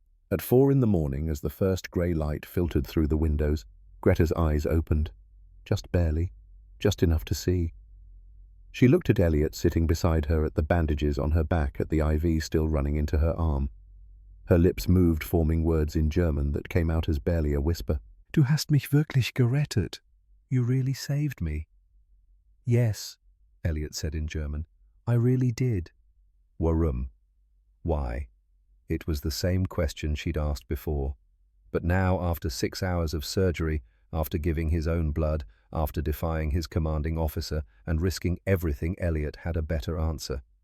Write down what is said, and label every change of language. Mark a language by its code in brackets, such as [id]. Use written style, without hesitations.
[en] At 4 in the morning, as the first grey light filtered through the windows, Greta's eyes opened. Just barely, just enough to see. She looked at Elliot sitting beside her, at the bandages on her back, at the IV still running into her arm. Her lips moved, forming words in German that came out as barely a whisper. [de] "Du hast mich wirklich gerettet. [en] You really saved me." "Yes," Elliot said in German. "I really did." "Warum?" Why? It was the same question she'd asked before. But now, after 6 hours of surgery, after giving his own blood, after defying his commanding officer and risking everything, Elliot had a better answer.